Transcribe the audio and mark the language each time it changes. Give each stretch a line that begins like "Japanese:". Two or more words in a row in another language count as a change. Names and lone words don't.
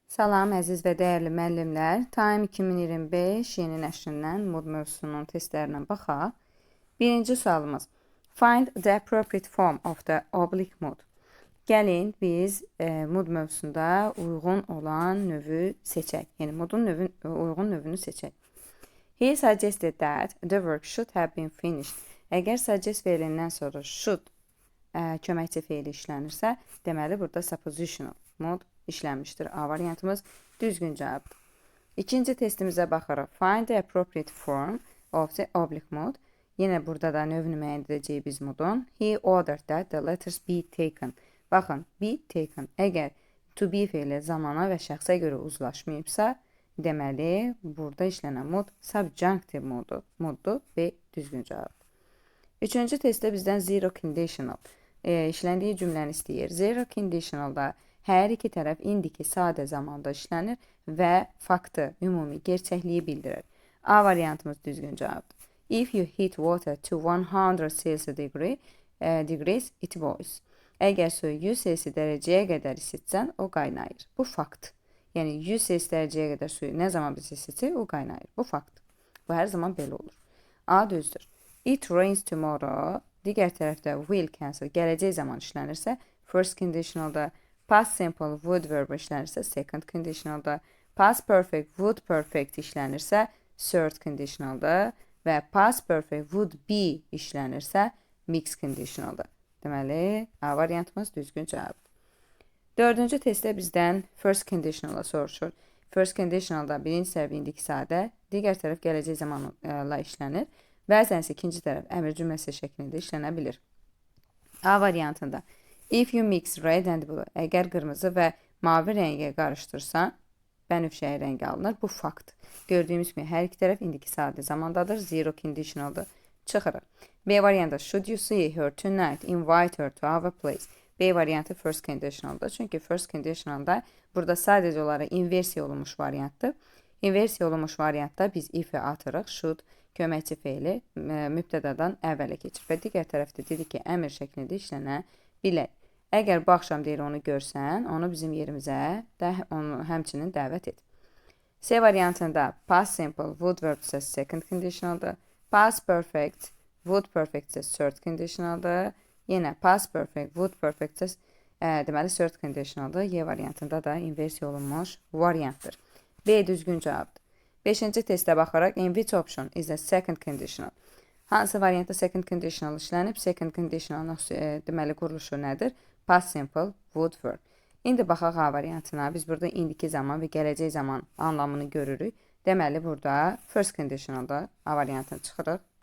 Azerbaijani: Salam əziz və dəyərli müəllimlər. Time 2025 yeni nəşrindən mod mövzusunun testlərinə baxaq. Birinci sualımız.
English: Find the appropriate form of the oblique mod.
Azerbaijani: Gəlin biz mod mövzusunda uyğun olan növü seçək. Yəni modun uyğun növünü seçək.
English: He suggested that the work should have been finished.
Azerbaijani: Əgər suggest veriləndən sonra should köməkçi feili işlənirsə, deməli burada
English: suppositional mod
Azerbaijani: işlənmişdir. A variantımız düzgün cavabdır. İkinci testimizə baxaraq.
English: Find the appropriate form of the oblique mod.
Azerbaijani: Yenə burada da növünü müəyyən edəcəyik biz modun.
English: He ordered that the letters be taken.
Azerbaijani: Baxın,
English: be taken.
Azerbaijani: Əgər
English: to be
Azerbaijani: feili zamana və şəxsə görə uzlaşmayıbsa, deməli burada işlənən mod subjunctive moddur və düzgün cavabdır. Üçüncü testdə bizdən
English: zero conditional
Azerbaijani: işləndiyi cümləni istəyir.
English: Zero conditionalda
Azerbaijani: hər iki tərəf indiki sadə zamanda işlənir və faktı, ümumi gerçəkliyi bildirir. A variantımız düzgün cavabdır.
English: If you heat water to 100 Celsius degrees, it boils.
Azerbaijani: Əgər suyu 100 Celsius dərəcəyə qədər isitsən, o qaynayır. Bu fakt. Yəni 100 Celsius dərəcəyə qədər suyu nə zaman biz isitsək, o qaynayır. Bu fakt. Bu hər zaman belə olur. A düzdür.
English: It rains tomorrow.
Azerbaijani: Digər tərəfdə
English: will cancel
Azerbaijani: gələcək zaman işlənirsə,
English: first conditionalda, past simple would verb
Azerbaijani: işlənirsə,
English: second conditionalda, past perfect would perfect
Azerbaijani: işlənirsə,
English: third conditionalda
Azerbaijani: və
English: past perfect would be
Azerbaijani: işlənirsə,
English: mixed conditionalda.
Azerbaijani: Deməli, A variantımız düzgün cavabdır. Dördüncü testdə bizdən
English: first conditionalda
Azerbaijani: soruşur.
English: First conditionalda
Azerbaijani: birinci tərəf indiki sadə, digər tərəf gələcək zamanla işlənir. Bəzən isə ikinci tərəf əmr cümləsi şəklində işlənə bilir. A variantında
English: if you mix red and blue,
Azerbaijani: əgər qırmızı və mavi rəngi qarışdırsan, bənövşəyi rəngi alınır. Bu fakt. Gördüyümüz kimi hər iki tərəf indiki sadə zamandadır.
English: Zero conditionaldır.
Azerbaijani: Çıxırıq. B variantı
English: should you see her tonight, invite her to our place.
Azerbaijani: B variantı
English: first conditionaldır.
Azerbaijani: Çünki
English: first conditionalda
Azerbaijani: burada sadəcə olaraq inversiya olunmuş variantdır. İnversiya olunmuş variantda biz if-i atırıq. Should köməkçi feili mübtədadan əvvələ keçir və digər tərəfdə dedik ki, əmr şəklində işlənə bilər. Əgər bu axşam deyir onu görsən, onu bizim yerimizə də onu həmçinin dəvət et. C variantında
English: past simple would verb
Azerbaijani: isə
English: second conditionaldır. Past perfect would perfect
Azerbaijani: isə
English: third conditionaldır.
Azerbaijani: Yenə
English: past perfect would perfect
Azerbaijani: isə deməli
English: third conditionaldır.
Azerbaijani: Y variantında da inversiya olunmuş variantdır. B düzgün cavabdır. Beşinci testə baxaraq,
English: in which option is the second conditional?
Azerbaijani: Hansı variantda
English: second conditional
Azerbaijani: işlənib?
English: Second conditional
Azerbaijani: deməli quruluşu nədir?
English: Past simple would verb.
Azerbaijani: İndi baxaq A variantına. Biz burada indiki zaman və gələcək zaman anlamını görürük. Deməli burada
English: first conditionalda
Azerbaijani: A variantını çıxırıq.